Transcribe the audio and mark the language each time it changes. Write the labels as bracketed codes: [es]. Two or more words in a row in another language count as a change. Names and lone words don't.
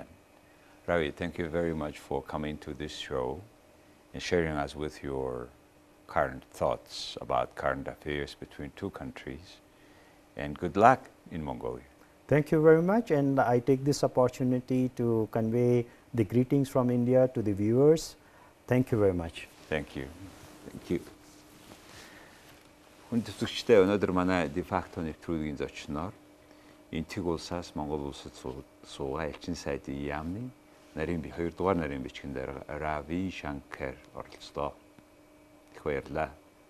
[en] Ravi, thank you very much for coming to this show and sharing us with your current thoughts about current affairs between two countries, and good luck in Mongolia. Thank you very much, and I take this opportunity to convey the greetings from India to the viewers. Thank you very much. Thank you. Thank you. [mn] Хүндэтгэгчдээ өнөөдөр манай дефакто нэвтрүүлгийн зочноор Энэтхэг улсаас Монгол улсад суугаа элчин сайдын яамны нарийн хоёрдугаар нарийн бичгийн дарга Рави Шанкер оролцлоо. Их баярлалаа.